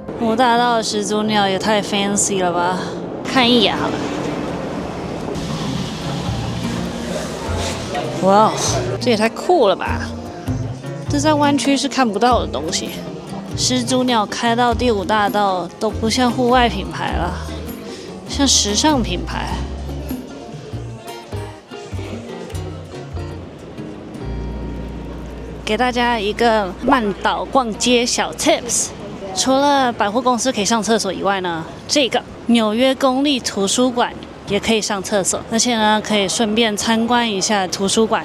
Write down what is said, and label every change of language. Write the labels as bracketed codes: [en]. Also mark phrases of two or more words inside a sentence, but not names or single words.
[zh] 武大道的始祖鳥也太 fancy 了吧！看一眼好了。哇，這也太酷了吧！這在灣區是看不到的東西。始祖鳥開到第五大道都不像戶外品牌了，像時尚品牌。給大家一個曼島逛街小 tips。除了百貨公司可以上廁所以外呢，這個紐約公立圖書館也可以上廁所，而且呢可以順便參觀一下圖書館。